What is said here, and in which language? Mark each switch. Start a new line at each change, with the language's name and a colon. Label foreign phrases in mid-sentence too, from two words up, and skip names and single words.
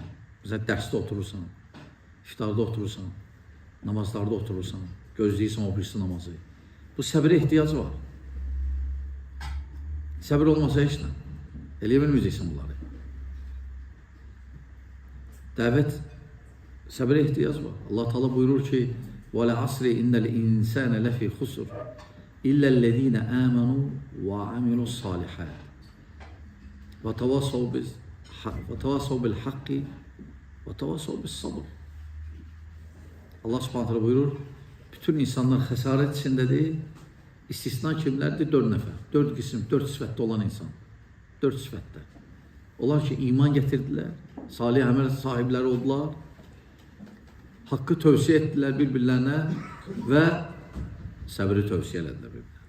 Azerbaijani: Bizə dərsdə oturursan, iftarda oturursan, namazlarda oturursan, gözləyirsən o birisi namazı. Bu səbirə ehtiyac var. Səbir olmasa heç nə. Eləyə bilməyəcəksən bunları. Dəvət səbirə ehtiyac var. Allah Teala buyurur ki:
Arabic: "والعصر إن الإنسان لفي خسر إلا الذين آمنوا وعملوا الصالحات وتواصوا بالحق وتواصوا بالصبر."
Azerbaijani: Allah
Arabic: سبحانه تعالى
Azerbaijani: buyurur, bütün insanlar xəsarət içindədir. İstisna kimlərdir? 4 nəfər. 4 qism, 4 sifətdə olan insan. 4 sifətdə. Onlar ki, iman gətirdilər, salih əməl sahibləri oldular, haqqı tövsiyə etdilər bir-birlərinə və səbri tövsiyə elədilər bir-birlərinə.